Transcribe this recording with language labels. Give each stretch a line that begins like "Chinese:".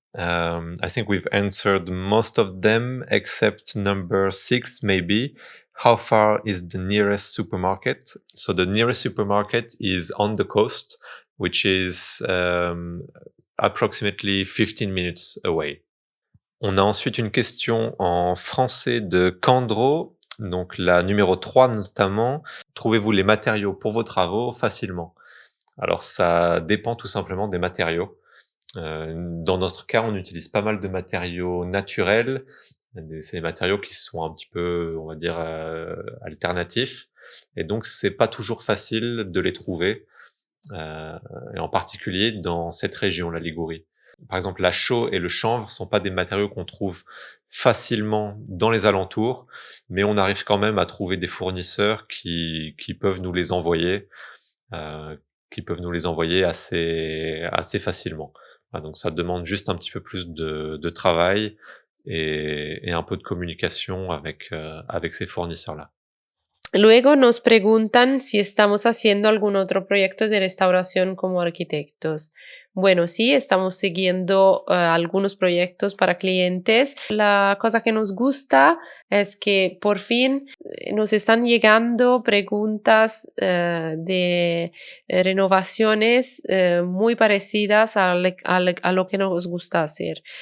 English: I think we've answered most of them except number 6 maybe. how far is the nearest supermarket? So the nearest supermarket is on the coast, which is approximately 15 minutes away.
French: On a ensuite une question en français de Candro, donc la numéro 3 notamment. Trouvez-vous les matériaux pour vos travaux facilement? Alors ça dépend tout simplement des matériaux. Dans notre cas, on utilise pas mal de matériaux naturels. C'est des matériaux qui sont un petit peu, on va dire, alternatifs. Et donc, c'est pas toujours facile de les trouver, et en particulier dans cette région, la Ligurie. Par exemple, la chaux et le chanvre sont pas des matériaux qu'on trouve facilement dans les alentours, mais on arrive quand même à trouver des fournisseurs qui peuvent nous les envoyer, assez facilement. Donc ça demande juste un petit peu plus de travail et un peu de communication avec ces fournisseurs-là.
Spanish: Luego nos preguntan si estamos haciendo algún otro proyecto de restauración como arquitectos. Bueno, sí, estamos siguiendo algunos proyectos para clientes. La cosa que nos gusta es que por fin nos están llegando preguntas de renovaciones muy parecidas a lo que nos gusta hacer.